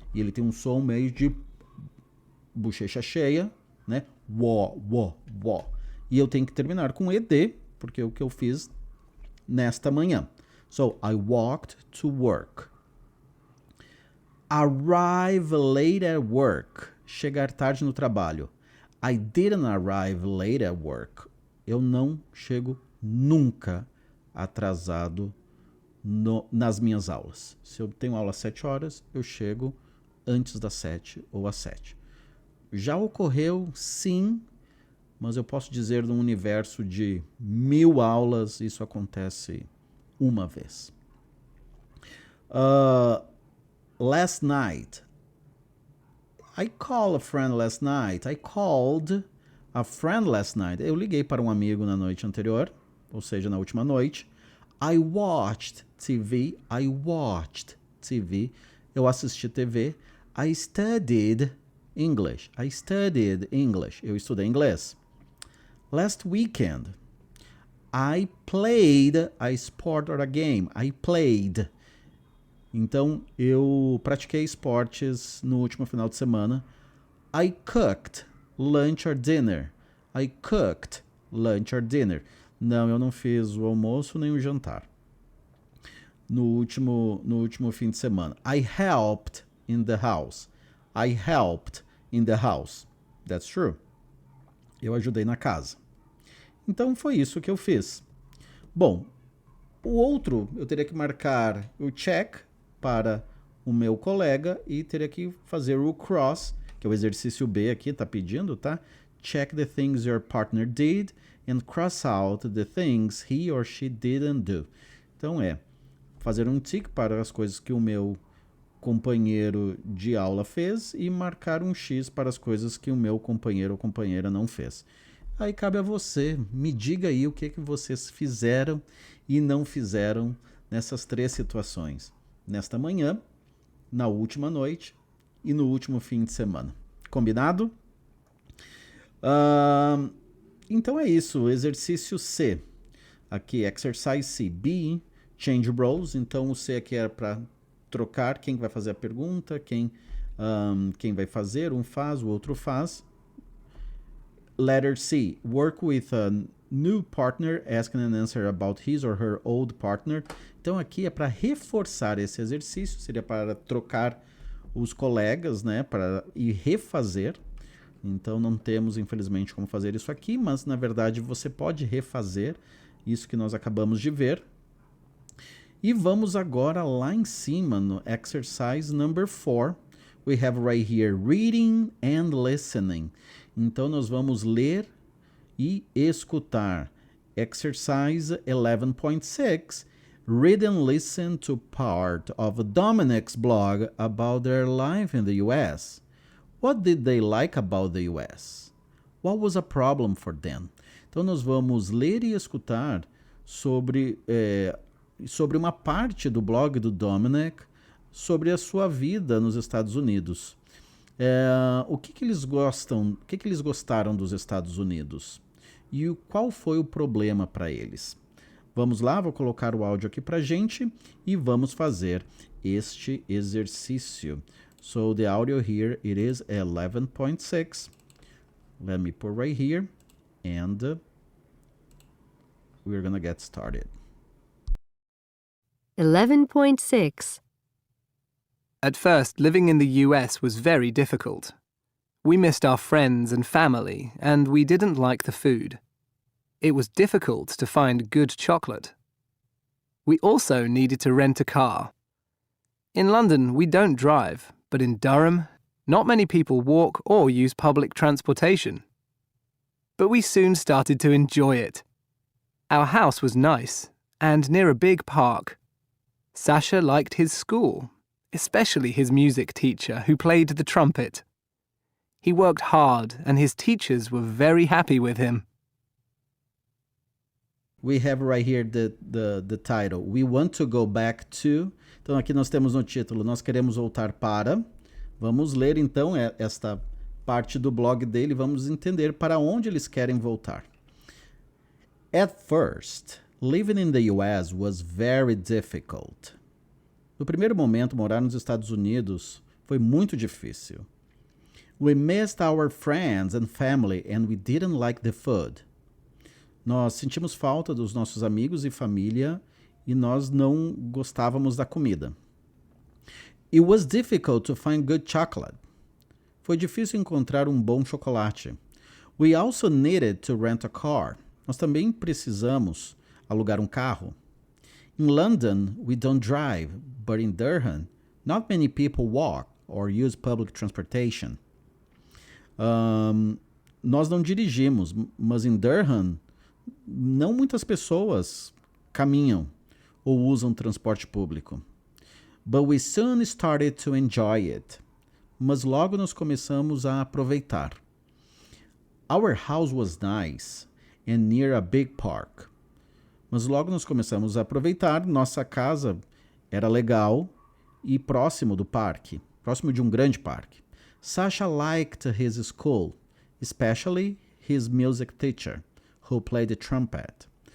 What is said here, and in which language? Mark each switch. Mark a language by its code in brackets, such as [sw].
[pt] E ele tem um som meio de bochecha cheia, né? Wo. E eu tenho que terminar com ed, porque é o que eu fiz nesta manhã. [en] So, I walked to work. Arrive late at work. [pt] Chegar tarde no trabalho. [en] I didn't arrive late at work. [pt] Eu não chego nunca atrasado nas minhas aulas. Se eu tenho aula às 7 horas, eu chego antes das 7 ou às 7. Já ocorreu, sim, mas eu posso dizer num universo de 1000 aulas, isso acontece uma vez. [en] Last night. I called a friend last night. I called a friend last night. [pt] Eu liguei para um amigo na noite anterior, ou seja, na última noite. [en] I watched TV. I watched TV. [pt] Eu assisti TV. [en] I studied English. I studied English. [pt] Eu estudei inglês. [en] Last weekend, I played a sport or a game. I played. [pt] Então, eu pratiquei esportes no último final de semana. [en] I cooked lunch or dinner. I cooked lunch or dinner. [pt] Não, eu não fiz o almoço nem o jantar. No último fim de semana. [en] I helped in the house. I helped in the house. That's true. [pt] Eu ajudei na casa. Então, foi isso que eu fiz. Bom, o outro, eu teria que marcar o check para o meu colega e teria que fazer o cross, que é o exercício B aqui, tá pedindo, tá? [en] Check the things your partner did and cross out the things he or she didn't do. [pt] Então fazer um tick para as coisas que o meu companheiro de aula fez e marcar um X para as coisas que o meu companheiro ou companheira não fez. Aí cabe a você, me diga aí o que vocês fizeram e não fizeram nessas 3 situações. Nesta manhã, na última noite e no último fim de semana. Combinado? Então é isso, exercício C. Aqui, exercise C. [en] B, change roles. [pt] Então o C aqui era para trocar quem vai fazer a pergunta, quem vai fazer, um faz, o outro faz. [en] Letter C, work with a new partner, asking an answer about his or her old partner. [pt] Então aqui é para reforçar esse exercício, seria para trocar os colegas, né, para ir refazer. Então não temos, infelizmente, como fazer isso aqui, mas na verdade você pode refazer isso que nós acabamos de ver. E vamos agora lá em cima no exercise number 4. [en] We have right here reading and listening. [pt] Então nós vamos ler e escutar. [en] Exercise 11.6. Read and listen to part of Dominic's blog about their life in the US. What did they like about the US? What was a problem for them? [pt] Então nós vamos ler e escutar sobre uma parte do blog do Dominic, sobre a sua vida nos Estados Unidos. O que eles gostam, o que eles gostaram dos Estados Unidos? E qual foi o problema para eles? Vamos lá, vou colocar o áudio aqui para gente e vamos fazer este exercício. [en] So the audio here, it is 11.6. Let me put right here and we're gonna get started. 11.6. At first, living in the US was very difficult. We missed our friends and family, and we didn't like the food. It was difficult to find good chocolate. We also needed to rent a car. In London, we don't drive, but in Durham, not many people walk or use public transportation. But we soon started to enjoy it. Our house was nice, and near a big park. Sasha liked his school, especially his music teacher, who played the trumpet. He worked hard, and his teachers were very happy with him. We have right here the title. We want to go back to. [pt] Então aqui nós temos no título, nós queremos voltar para. Vamos ler então esta parte do blog dele, vamos entender para onde eles querem voltar. [en] At first, living in the US was very difficult. [pt] No primeiro momento, morar nos Estados Unidos foi muito difícil. [en] We missed our friends and family and we didn't like the food. [pt] Nós sentimos falta dos nossos amigos e família e nós não gostávamos da comida. [en] It was difficult to find good chocolate. [pt] Foi difícil encontrar um bom chocolate. [en] We also needed to rent a car. [pt] Nós também precisamos alugar um carro. [en] In London, we don't drive, but in Durham, not many people walk or use public transportation. [pt] Nós não dirigimos, mas em Durham, não muitas pessoas caminham ou usam transporte público. [en] But we soon started to enjoy it. [pt] Mas logo nós começamos a aproveitar. [en] Our house was nice and near a big park. [pt] Mas logo nós começamos a aproveitar. Nossa casa era legal e próximo do parque, próximo de um grande parque. [en] Sasha liked his school, especially his music teacher, who played the trumpet.